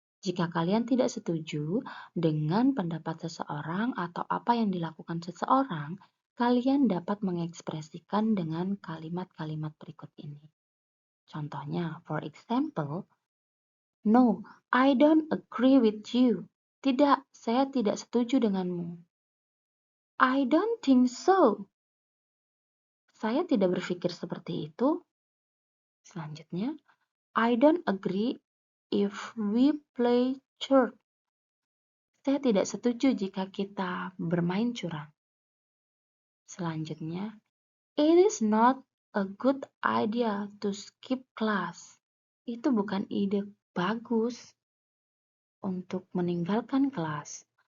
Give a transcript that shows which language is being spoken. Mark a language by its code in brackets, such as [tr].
[id] Jika kalian tidak setuju dengan pendapat seseorang atau apa yang dilakukan seseorang, kalian dapat mengekspresikan dengan kalimat-kalimat berikut ini. [en] Contohnya, for example, no, I don't agree with you. [id] Tidak, saya tidak setuju denganmu. [en] I don't think so. [id] Saya tidak berpikir seperti itu. [en] Selanjutnya, I don't agree if we play church. [id] Saya tidak setuju jika kita bermain curang. Selanjutnya, [en] it is not a good idea to skip class. [id] Itu bukan ide bagus untuk meninggalkan kelas.